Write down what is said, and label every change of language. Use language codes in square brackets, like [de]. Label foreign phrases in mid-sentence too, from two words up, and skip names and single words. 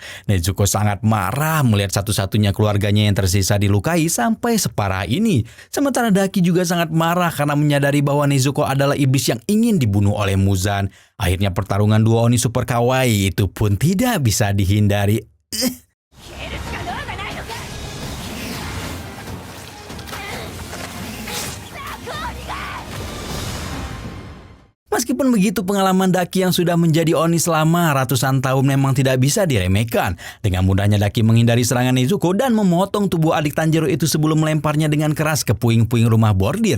[id] Nezuko sangat marah melihat satu-satunya keluarganya yang tersisa dilukai sampai separah ini. Sementara Daki juga sangat marah karena menyadari bahwa Nezuko adalah iblis yang ingin dibunuh oleh Muzan. Akhirnya pertarungan dua Oni super kawaii itu pun tidak bisa dihindari. [ja] 消えるしか能がないのか。 [id] Meskipun begitu, pengalaman Daki yang sudah menjadi Oni selama ratusan tahun memang tidak bisa diremehkan. Dengan mudahnya Daki menghindari serangan Nezuko dan memotong tubuh adik Tanjiro itu sebelum melemparnya dengan keras ke puing-puing rumah bordir.